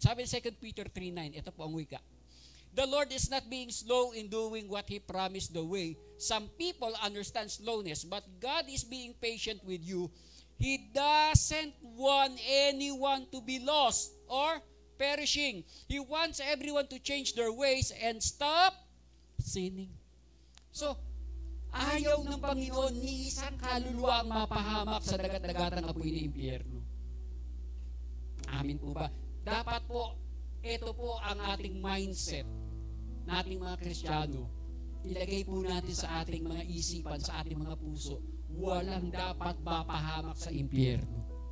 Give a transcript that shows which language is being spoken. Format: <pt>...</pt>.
<tl>Sabi ng 2 Peter 3:9, ito po ang wika.</tl> <en>The Lord is not being slow in doing what He promised the way. Some people understand slowness, but God is being patient with you. He doesn't want anyone to be lost or perishing. He wants everyone to change their ways and stop sinning.</en> <tl>So, ayaw ng Panginoon ni isang kaluluwa ang mapahamak sa dagat-dagatang apoy ng impyerno. Amin po ba? Dapat po, ito po ang ating mindset nating mga Kristiyano. Ilagay po natin sa ating mga isipan, sa ating mga puso, walang dapat mapahamak sa impyerno.</tl>